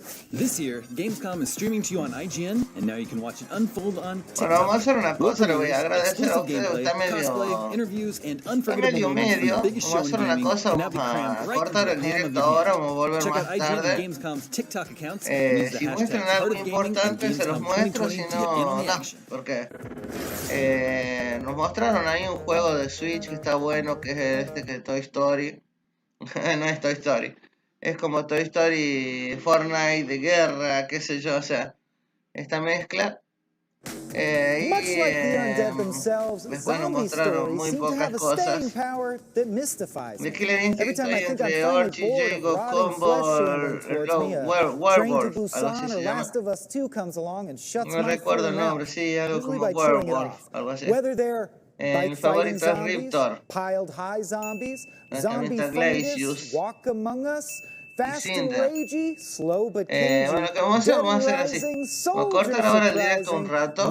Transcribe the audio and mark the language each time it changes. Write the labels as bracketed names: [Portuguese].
[English] This year, Gamescom is streaming to you on IGN, and now you can watch it unfold on TikTok. [Spanish] Bueno, vamos a hacer una cosa, le voy a agradecer a ustedes, está medio... [English] interviews, and unforgettable moments from the biggest show in gaming can now be crammed right into the palm of your hand. Check out IGN and Gamescom's TikTok accounts, and use the [Spanish] si muestran algo importante se los muestro, si no, no, porque nos mostraron ahí un juego de Switch que está bueno, que es este, que es Toy Story. No es Toy Story. Es como Toy Story, Fortnite, de guerra, qué sé yo, o sea, esta mezcla. [English] Much like the undead themselves, zombie stories seem to have a staying power that mystifies me. Every time I think I'm finally bored of rotting flesh shambling towards me, a Train to Busan or Last of Us 2 comes along and shuts my full mouth, usually by chewing it off. Whether they're bite-fighting zombies, piled-high zombies, zombie fungus, walk among us, fast and ragey, slow but cagey, [Spanish] bueno, lo que vamos a hacer, vamos a hacer así. [English] rising, [Spanish] Vamos a cortar ahora el directo un rato.